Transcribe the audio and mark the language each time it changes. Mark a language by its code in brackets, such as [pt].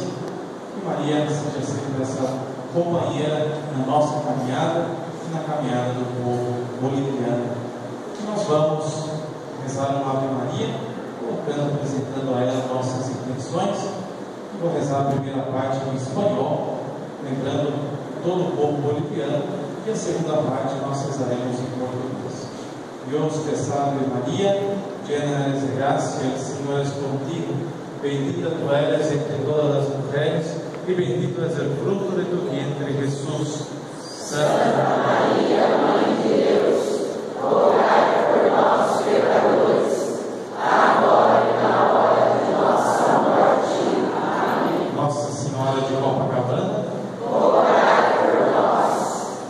[pt] Que Maria seja sempre essa companheira na nossa caminhada e na caminhada do povo boliviano. E nós vamos rezar uma Ave Maria, colocando, apresentando a ela nossas intenções. Eu vou rezar a primeira parte em espanhol, lembrando todo o povo boliviano, e a segunda parte nós rezaremos em português. [es] Dios te salve María, llena eres de gracia, el Señor es contigo, bendita tú eres entre todas las mujeres, y bendito es el fruto de tu vientre, Jesús. [pt] Santa María, Mãe de Deus, rogai por nós, pecadores, agora e na hora de nossa morte. Amém. Nossa Senhora de Copacabana, rogai por nós.